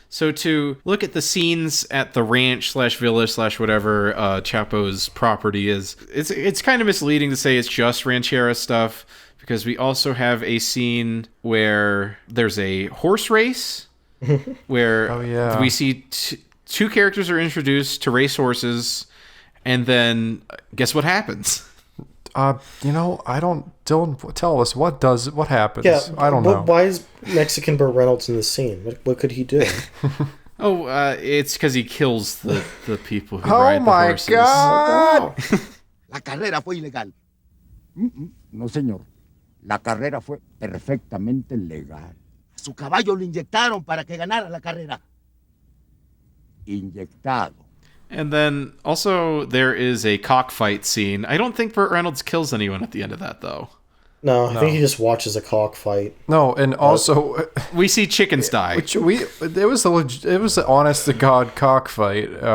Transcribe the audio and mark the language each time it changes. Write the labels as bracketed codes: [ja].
[en] So to look at the scenes at the ranch / villa / whatever Chapo's property is, it's kind of misleading to say it's just ranchera stuff, because we also have a scene where there's a horse race, where we see two characters are introduced to race horses, and then guess what happens? You know, don't tell us what happens. Yeah, I don't know. Why is Mexican Burt Reynolds in the scene? What could he do? It's because he kills the people who ride the horses. Oh my God! [es] La carrera fue ilegal. No, señor. La carrera fue perfectamente legal. Su caballo lo inyectaron para que ganara la carrera. Inyectado. [en] And then also there is a cockfight scene. I don't think Burt Reynolds kills anyone at the end of that, though. No, I think he just watches a cockfight. No, and also we see chickens die. It was the honest to God cockfight.